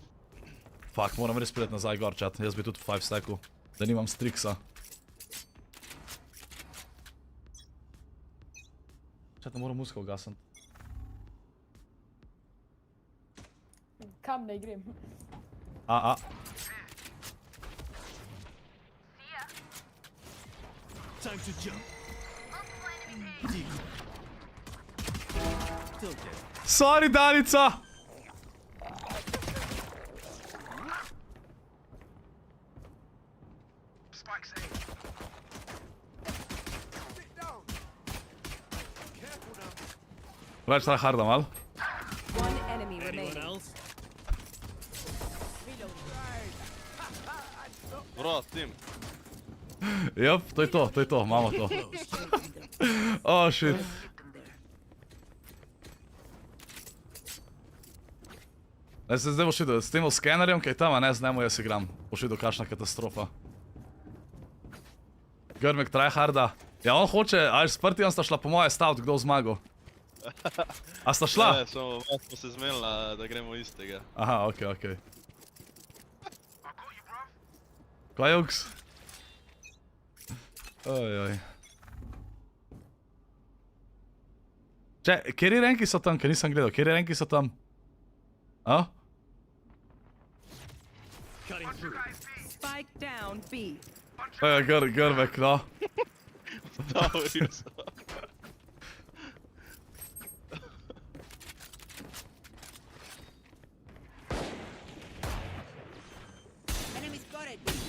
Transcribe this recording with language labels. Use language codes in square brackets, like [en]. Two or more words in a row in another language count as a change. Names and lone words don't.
[sl] Fuck, moram res priti nazaj gor, chat, jaz bi tudi 5 stacku, da nimam striksa. Chat, ne moram muzika ugasniti. Kam ne grem? [en] Time to jump. Sorry, Danica! [sl] Več try harda mal. [en] Anyone else? Bro, tim. [sl] Jep, to je to, imamo to. [en] Oh, shit. [sl] Ne, se zdaj boš videl, s tem skenerjem, kaj tam, a ne, z njemu jaz igram. Boš videl, kakšna katastrofa. Grmek tryharda. Ja, on hoče, ali s Partijem sta šla po moje staviti, kdo v zmago. A sta šla? Ne, samo smo se zmenila, da gremo istega. Aha, okej. Kaj je uks? Ojoj. Če, kjeri renki so tam, ker nisem gledal, kjeri renki so tam? A? [en] Spike down B. [sl] Grmek, no. Dobri so. [en] Enemy spotted.